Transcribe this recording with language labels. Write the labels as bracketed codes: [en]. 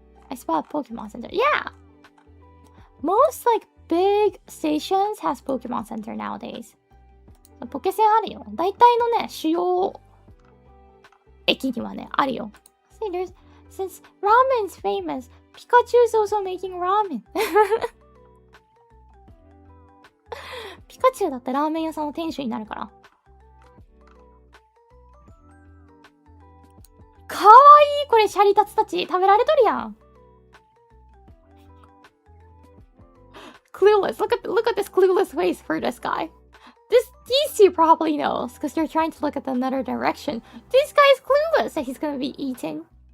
[en] I spot Pokemon Center. Yeah! Most like big stations has Pokemon Center nowadays. [ja] ポケセンあるよ。大体のね、主要駅にはね、あるよ。 [en] See, since ramen's famous, Pikachu's also making ramen. [ja] ピカチュウだってラーメン屋さんの店主になるから。かわいい、これシャリタツたち食べられとるやん。 [en] Clueless. Look at this clueless face for this guy. These two probably knows because they're trying to look at another direction. This guy's clueless that he's gonna be eating.